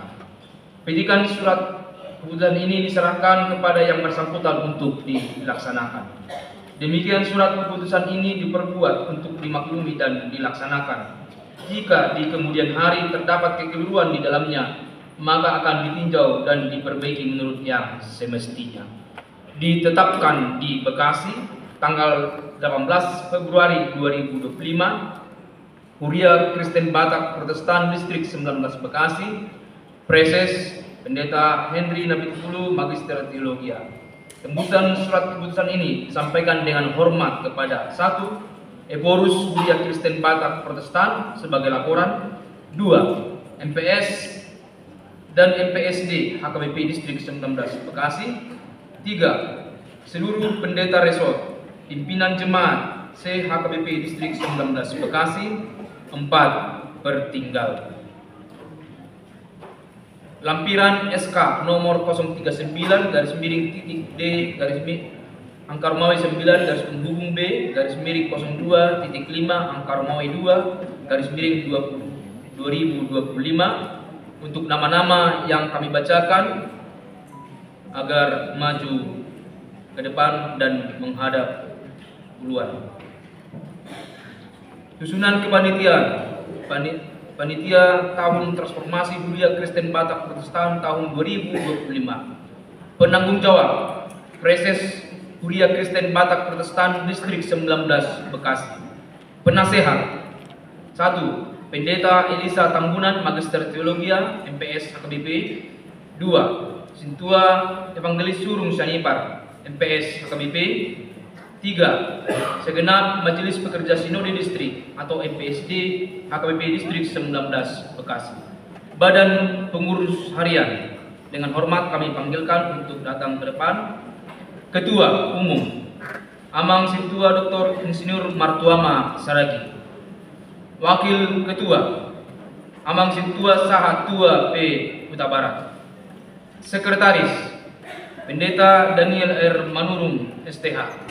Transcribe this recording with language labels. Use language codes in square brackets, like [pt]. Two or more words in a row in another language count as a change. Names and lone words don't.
[id] Petikan surat keputusan ini diserahkan kepada yang bersangkutan untuk dilaksanakan. Demikian surat keputusan ini diperbuat untuk dimaklumi dan dilaksanakan. Jika di kemudian hari terdapat kekeliruan di dalamnya, maka akan ditinjau dan diperbaiki menurut yang semestinya. Ditetapkan di Bekasi tanggal 18 Februari 2025, Huria Kristen Batak Protestan Distrik 19 Bekasi, Preses Pendeta Henry Nabitulu Magister Teologia. Tembusan surat keputusan ini disampaikan dengan hormat kepada 1. Eborus Huria Kristen Batak Protestan sebagai laporan. 2. MPS dan MPSD HKBP Distrik 19 Bekasi. 3. Seluruh pendeta resort, pimpinan jemaat HKBP Distrik 19 Bekasi. 4. Pertinggal. Lampiran SK nomor 039 garis miring titik D garis miring angka Romawi 9 garis penghubung B garis miring 02.5 angka Romawi 2 garis miring 2025 untuk nama-nama yang kami bacakan agar maju ke depan dan menghadap keluar. Susunan kepanitiaan. Panitia tahun transformasi Huria Kristen Batak Protestan tahun 2025. Penanggung jawab Preses Huria Kristen Batak Protestan Distrik 19 Bekasi. Penasehat 1. Pendeta Elisa Tambunan Magister Teologia MPS HKBP. 2. Sintua Evangelis Surung Sanipar MPS HKBP. 3. Segenap Majelis Pekerja Sinode Distrik atau MPSD HKBP Distrik 19 Bekasi. Badan Pengurus Harian, dengan hormat kami panggilkan untuk datang ke depan. Ketua Umum Amang Sintua Dr. Insinyur Martuama Saragi. Wakil Ketua Amang Sintua Saha Tua P. Huta Barat. Sekretaris Pendeta Daniel R. Manurung STH.